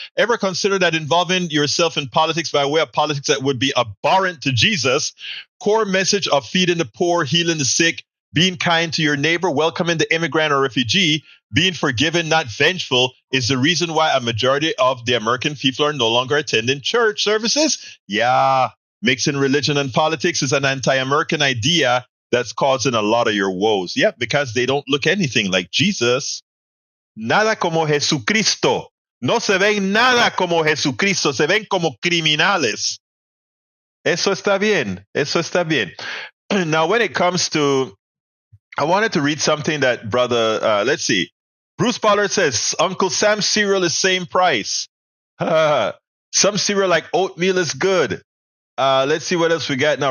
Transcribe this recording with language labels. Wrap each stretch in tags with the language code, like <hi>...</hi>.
<en>Ever consider that involving yourself in politics by way of politics that would be abhorrent to Jesus' core message of feeding the poor, healing the sick, being kind to your neighbor, welcoming the immigrant or refugee, being forgiving, not vengeful, is the reason why a majority of the American people are no longer attending church services? Yeah, mixing religion and politics is an anti-American idea that's causing a lot of your woes. Yeah, because they don't look anything like Jesus.</en> <es>Nada como Jesucristo. No se ven nada como Jesucristo, se ven como criminales. Eso está bien. Eso está bien.</es> <en>Now, when it comes to, I wanted to read something that brother, let's see. Bruce Pollard says, Uncle Sam's cereal is same price. Some cereal like oatmeal is good. Let's see what else we got now.</en>